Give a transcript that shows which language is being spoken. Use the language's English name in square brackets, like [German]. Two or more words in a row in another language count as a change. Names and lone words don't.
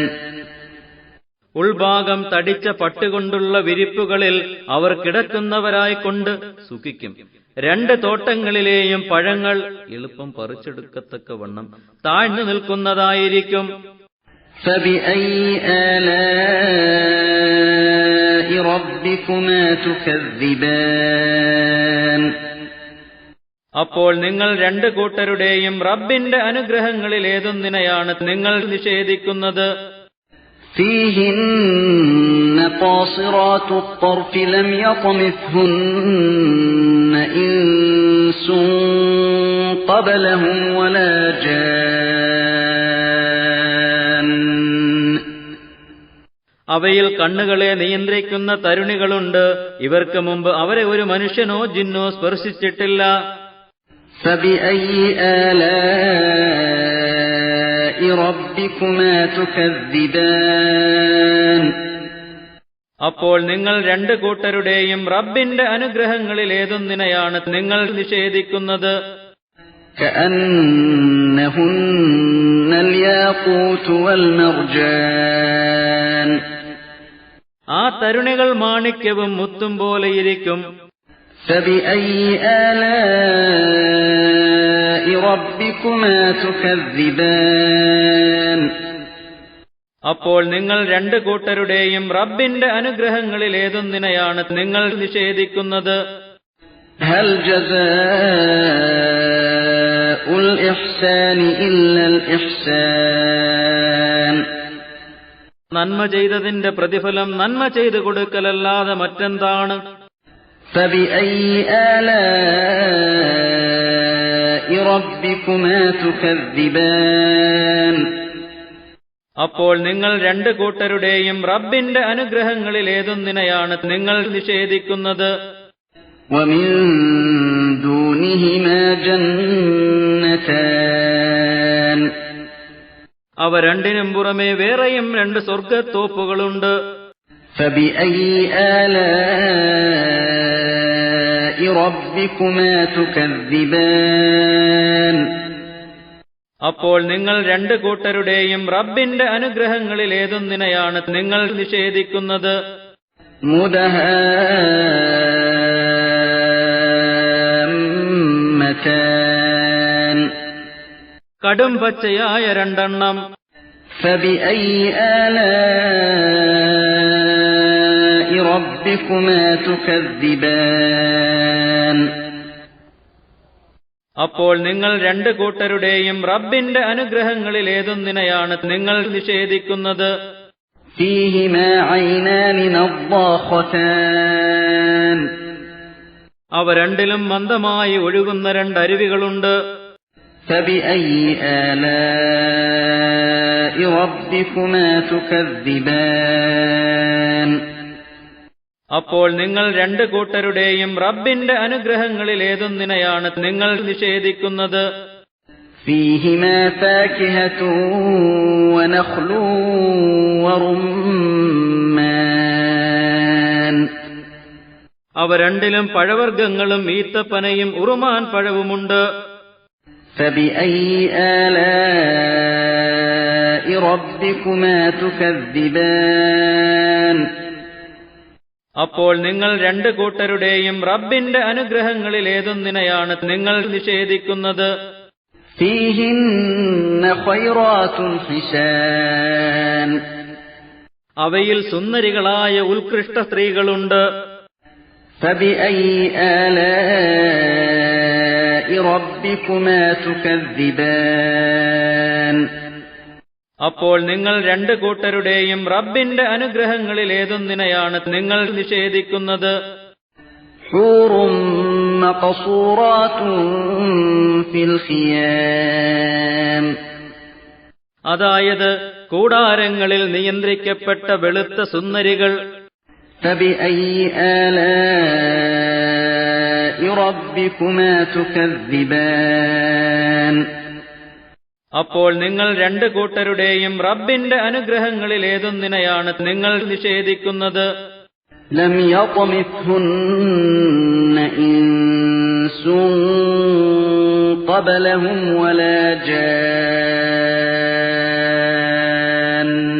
[Malayalam] ഉൾഭാഗം തടിച്ച പട്ടുകൊണ്ടുള്ള വിരിപ്പുകളിൽ അവർ കിടക്കുന്നവരായിക്കൊണ്ട് സുഖിക്കും. രണ്ട് തോട്ടങ്ങളിലെയും പഴങ്ങൾ എളുപ്പം പറിച്ചെടുക്കത്തക്കവണ്ണം താഴ്ന്നു നിൽക്കുന്നതായിരിക്കും. [Arabic] فبأي آلاء ربكما تكذبان [Malayalam] അപ്പോൾ നിങ്ങൾ രണ്ടു കൂട്ടരുടെയും റബ്ബിന്റെ അനുഗ്രഹങ്ങളിൽ ഏതൊന്നിനെയാണ് നിങ്ങൾ നിഷേധിക്കുന്നത്? [Arabic] فيهن قاصرات الطرف لم يطمثهن إنس قبلهم ولا جان [Malayalam] അവയിൽ കണ്ണുകളെ നിയന്ത്രിക്കുന്ന തരുണികളുണ്ട്. ഇവർക്ക് മുമ്പ് അവരെ ഒരു മനുഷ്യനോ ജിന്നോ സ്പർശിച്ചിട്ടില്ല. [Arabic] فبأي آلاء ربكما تكذبان [Malayalam] അപ്പോൾ നിങ്ങൾ രണ്ടു കൂട്ടരുടെയും റബ്ബിന്റെ അനുഗ്രഹങ്ങളിൽ ഏതൊന്നിനെയാണ് നിങ്ങൾ നിഷേധിക്കുന്നത്? [Arabic] كأنهن الياقوت والمرجان [Malayalam] ആ തരുണികൾ മാണിക്യവും മുത്തും പോലെയിരിക്കും. [Arabic] فبأي آلاء ربكما تكذبان [Malayalam] അപ്പോൾ നിങ്ങൾ രണ്ടു കൂട്ടരുടെയും റബ്ബിന്റെ അനുഗ്രഹങ്ങളിൽ ഏതൊന്നിനെയാണ് നിങ്ങൾ നിഷേധിക്കുന്നത്? [Arabic] هل جزاء الإحسان إلا الإحسان [Malayalam] നന്മ ചെയ്തതിന്റെ പ്രതിഫലം നന്മ ചെയ്തു കൊടുക്കലല്ലാതെ മറ്റെന്താണ്? [Arabic] فبأي آلاء ربكما تكذبان [Malayalam] അപ്പോൾ നിങ്ങൾ രണ്ടു കൂട്ടരുടെയും റബ്ബിന്റെ അനുഗ്രഹങ്ങളിൽ ഏതൊന്നിനെയാണ് നിങ്ങൾ നിഷേധിക്കുന്നത്? [Arabic] ومن دونهما جنتان [Malayalam] അവ രണ്ടിനും പുറമെ വേറെയും രണ്ട് സ്വർഗത്തോപ്പുകളുണ്ട്. [Arabic] فبأي آلاء ربكما تكذبان [Malayalam] അപ്പോൾ നിങ്ങൾ രണ്ടു കൂട്ടരുടെയും റബ്ബിന്റെ അനുഗ്രഹങ്ങളിൽ ഏതൊന്നിനെയാണ് നിങ്ങൾ നിഷേധിക്കുന്നത്? [Arabic] مدهامتان [Malayalam] കടും പച്ചയായ രണ്ടെണ്ണം. [Arabic] فبأي آلاء ربكما تكذبان [Malayalam] അപ്പോൾ നിങ്ങൾ രണ്ടു കൂട്ടരുടെയും റബ്ബിന്റെ അനുഗ്രഹങ്ങളിൽ ഏതൊന്നിനെയാണ് നിങ്ങൾ നിഷേധിക്കുന്നത്? [Arabic] فيهما عينان نضاختان [Malayalam] അവ രണ്ടിലും മന്ദമായി ഒഴുകുന്ന രണ്ടരുവികളുണ്ട്. [Arabic] فبأي آلاء ربكما تكذبان [Malayalam] അപ്പോൾ നിങ്ങൾ രണ്ടു കൂട്ടരുടെയും റബ്ബിന്റെ അനുഗ്രഹങ്ങളിൽ ഏതൊന്നിനെയാണ് നിങ്ങൾ നിഷേധിക്കുന്നത്? [Arabic] فيهما فاكهة ونخل ورمان [Malayalam] അവ രണ്ടിലും പഴവർഗ്ഗങ്ങളും ഈത്തപ്പനയും ഉറുമാൻ പഴവുമുണ്ട്. [Arabic] فبأي آلاء ربكما تكذبان [Malayalam] അപ്പോൾ നിങ്ങൾ രണ്ടു കൂട്ടരുടെയും റബ്ബിന്റെ അനുഗ്രഹങ്ങളിൽ ഏതൊന്നിനെയാണ് നിങ്ങൾ നിഷേധിക്കുന്നത്? [Arabic] فيهن خيرات حسان [Malayalam] അവയിൽ സുന്ദരികളായ ഉത്കൃഷ്ട സ്ത്രീകളുണ്ട്. [Arabic] فبأي آلاء ربكما تكذبان [Malayalam] അപ്പോൾ നിങ്ങൾ രണ്ടു കൂട്ടരുടെയും റബ്ബിന്റെ അനുഗ്രഹങ്ങളിൽ ഏതൊന്നിനെയാണ് നിങ്ങൾ നിഷേധിക്കുന്നത്? [Arabic] حور مقصورات في الخيام [Malayalam] അതായത് കൂടാരങ്ങളിൽ നിയന്ത്രിക്കപ്പെട്ട വെളുത്ത സുന്ദരികൾ. [Arabic] فبأي آلاء ربكما تكذبان [Malayalam] അപ്പോൾ നിങ്ങൾ രണ്ടു കൂട്ടരുടെയും റബ്ബിന്റെ അനുഗ്രഹങ്ങളിൽ ഏതൊന്നിനെയാണ് നിങ്ങൾ നിഷേധിക്കുന്നത്? [Arabic] لم يطمثهن إنس قبلهم ولا جان